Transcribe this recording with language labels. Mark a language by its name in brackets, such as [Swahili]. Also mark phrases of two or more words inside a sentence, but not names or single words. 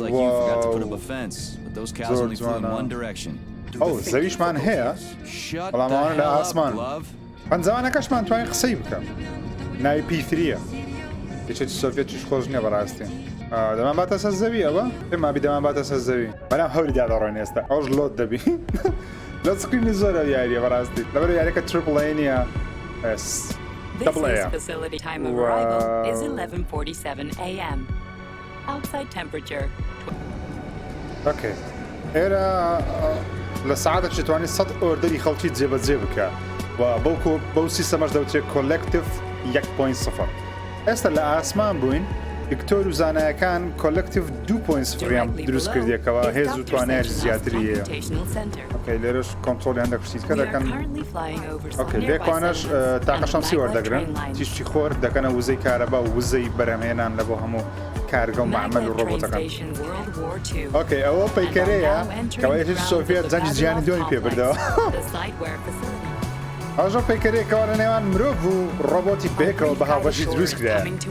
[Central Kurdish] زۆر جوانە ئەو زەویشمان هەیە بەڵام ئەوانە لە ئاسمان پەنجەوانەکەشمان توانین قسەی بکەم ناوی پیتریە یەکێتی سۆڤێتیش خۆش نییە بەڕاستی دەمان باتە سەر زەوی ئەوە پێم وابی دەمان باتە سەر زەوی بەنام هەوری دادەڕۆین ئێستا ئەوش لۆت دەبی لە سکرینی زۆرە یاریە بەڕاستی لەبەر یاریەکە [English] triple A [Central Kurdish] نییە [English] This is facility time of arrival is 11:47 a.m. Outside temperature. Okay. [Central Kurdish] ئێرە لە سەعاتێکی توانی 100 ئۆردەری خەڵکی جێبەجێ بکە و بەڵکو بەو سیستەمەش دەوترێت کۆلێکتیڤ 1.0 ئێستا لە ئاسمان بووین دکتۆر و زانایەکان کۆلێکتیڤ 2.0 دروست کردیەکەوە هێز و توانایەکی زیاتری هەیە لێرەش کۆنتڕۆلی هەندێک شتیکە دەکەن لێکوانەش تاقەشەمسی وەردەگرن تیشتی خۆر دەکەنە وزەی کارەبا و وزەی بەرەمهێنان لە بۆ هەموو کارگە و معمەل و ڕۆبۆتەکان ئەوە پەیکەرەیە کەەوە یەکێتی سۆڤێت جەنگی جیهانی دومی پێ بردەوە ئەوژە پەیکەرێکەوە لە نێوان مرۆڤ و ڕۆبۆتی بێکەوە بە هاوبەشی دروست کرایە